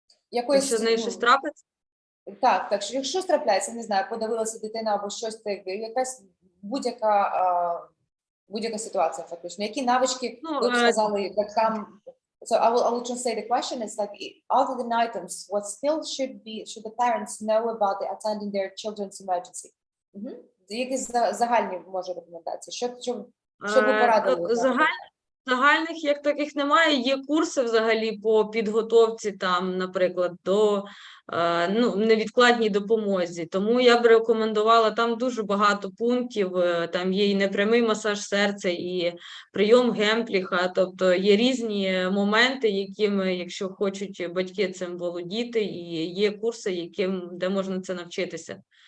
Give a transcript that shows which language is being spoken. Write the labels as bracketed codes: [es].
[uk] Якщо з нею щось трапиться? Так, що якщо трапляється, не знаю, подавилася дитина або щось, якась будь-яка ситуація, фактично. Які навички ви б сказали батькам? [en] So I will translate the question. It's like, other than items, what skills should the parents know about attending their children's emergency? [uk] Якісь загальні, може, рекомендації? Що ви порадили? Загальних як таких немає. Є курси взагалі по підготовці, там, наприклад, до невідкладній допомозі. Тому я б рекомендувала, там дуже багато пунктів, там є і непрямий масаж серця, і прийом Гемпліха, тобто є різні моменти, якими, якщо хочуть батьки цим володіти, і є курси, де можна це навчитися.